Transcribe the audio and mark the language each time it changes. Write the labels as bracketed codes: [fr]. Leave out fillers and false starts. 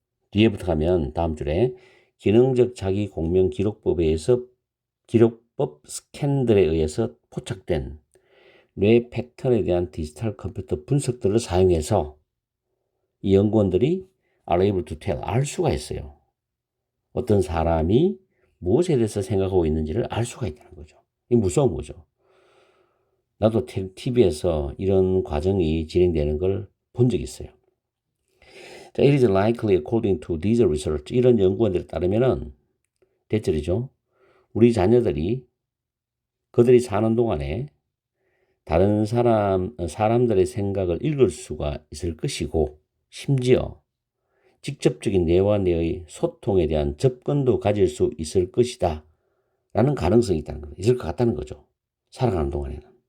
[ko] 뒤에부터 가면 다음 줄에 기능적 자기 공명 기록법에 의해서 기록법 스캔들에 의해서 포착된 뇌 패턴에 대한 디지털 컴퓨터 분석들을 사용해서 이 연구원들이 [en] are able to tell [ko] 알 수가 있어요. 어떤 사람이 무엇에 대해서 생각하고 있는지를 알 수가 있다는 거죠. 이게 무서운 거죠. 나도 TV에서 이런 과정이 진행되는 걸 본 적이 있어요. [en] 자, it is likely according to these research [ko] 이런 연구원들에 따르면은 대절이죠. 우리 자녀들이 그들이 사는 동안에 다른 사람들의 생각을 읽을 수가 있을 것이고 심지어 직접적인 뇌와 뇌의 소통에 대한 접근도 가질 수 있을 것이다 라는 가능성이 있다는 거죠. 있을 것 같다는 거죠. 살아가는 동안에는.